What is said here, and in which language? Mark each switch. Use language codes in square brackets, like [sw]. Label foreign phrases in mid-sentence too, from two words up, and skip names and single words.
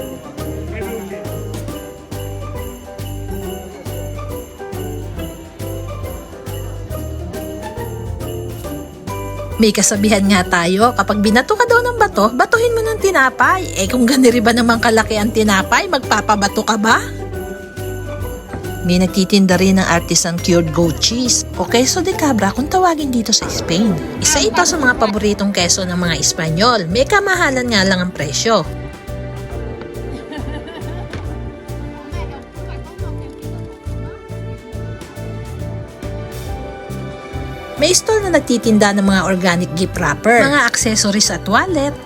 [tl] May kasabihan nga tayo, kapag binato ka daw ng bato, batuhin mo ng tinapay. Kung ganiri ba naman kalaki ang tinapay, magpapabato ka ba? May nagtitinda rin ng [en] artisan cured goat cheese [tl] o [es] queso de cabra [tl] kung tawagin dito sa Spain. Isa ito sa mga paboritong keso ng mga Espanyol. May kamahalan nga lang ang presyo. May stall na nagtitinda ng mga [en] organic gift wrapper, [tl] mga accessories at wallet.